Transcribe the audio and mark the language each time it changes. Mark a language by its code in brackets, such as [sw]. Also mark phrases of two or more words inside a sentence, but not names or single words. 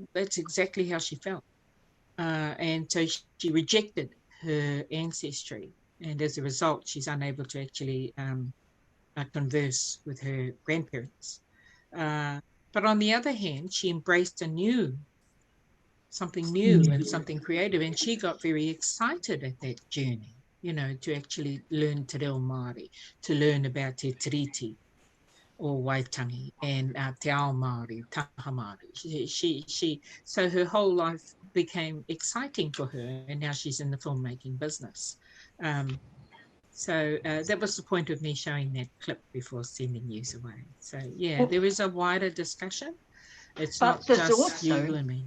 [en] That's exactly how she felt, and so she rejected her ancestry, and as a result, she's unable to actually converse with her grandparents. But on the other hand, she embraced something new and something creative, and she got very excited at that journey. You know, to actually learn [mi] te reo Māori, [en] to learn about [mi] te tiriti, or waitangi, and te ao Māori, Taha Māori. [en] So her whole life became exciting for her, and now she's in the filmmaking business. So that was the point of me showing that clip before sending you away. So yeah, there is a wider discussion. It's not just you and me.